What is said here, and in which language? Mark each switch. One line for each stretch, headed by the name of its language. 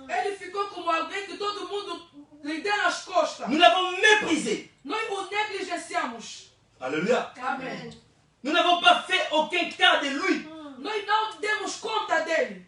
Portuguese: Ele ficou como alguém que todo mundo lhe deu nas costas.
French: Nous l'avons méprisé.
Portuguese: Nós o negligenciamos.
French: Alléluia.
Portuguese: Amém.
French: Nous n'avons pas fait aucun cas de lui.
Portuguese: Nós não demos conta dele.